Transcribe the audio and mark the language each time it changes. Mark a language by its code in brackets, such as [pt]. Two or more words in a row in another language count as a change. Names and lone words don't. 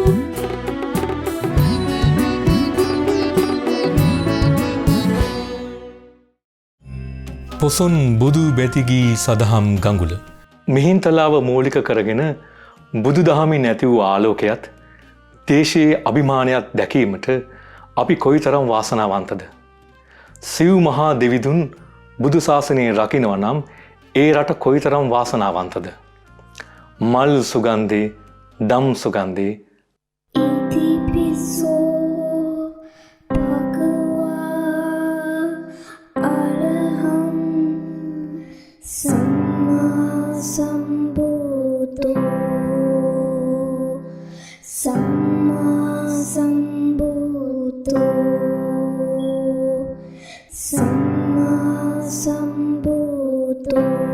[si] පොසොන් බුදු බැතිගී සදහම් ගඟුල මිහින්තලාව මූලික කරගෙන බුදු දහමින් ඇති වූ ආලෝකයත් දේශයේ අභිමානයක් දැකීමට අපි කොයිතරම් වාසනාවන්තද. සිව් මහා දෙවිදුන් බුදු ශාසනයේ රකින්නවා නම් ඒ රට කොයිතරම් වාසනාවන්තද. මල් සුගන්ධේ දම් සුගන්ධේ [pi] ඉතිපිසෝ භගවා අරහං සම්මා සම්බුද්ධෝ සම්මා සම්බුද්ධෝ සම්මා සම්බුද්ධෝ